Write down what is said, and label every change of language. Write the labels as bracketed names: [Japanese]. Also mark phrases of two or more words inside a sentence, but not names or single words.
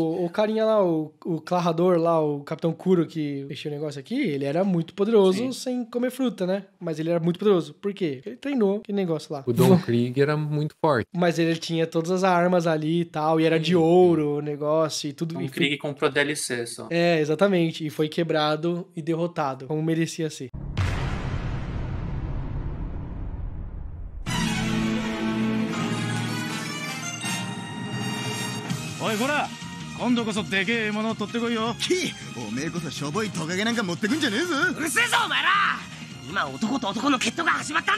[Portuguese] O carinha lá, o Clarrador lá, o Capitão Kuro que mexeu o negócio aqui, ele era muito poderoso sem comer fruta, né? Mas ele era muito poderoso. Por quê? Ele treinou aquele negócio lá. O Don Krieg era muito forte. Mas ele tinha todas as armas ali e tal, e era de ouro o negócio e tudo. Don Krieg comprou DLC só. É, exatamente. E foi quebrado e derrotado, como merecia ser. [Japanese] おいこら今度こそでけえ獲物を取ってこいよ。おめえこそしょぼいトカゲなんか持ってくんじゃねえぞ。うるせえぞお前ら。今男と男の決闘が始まったんだ。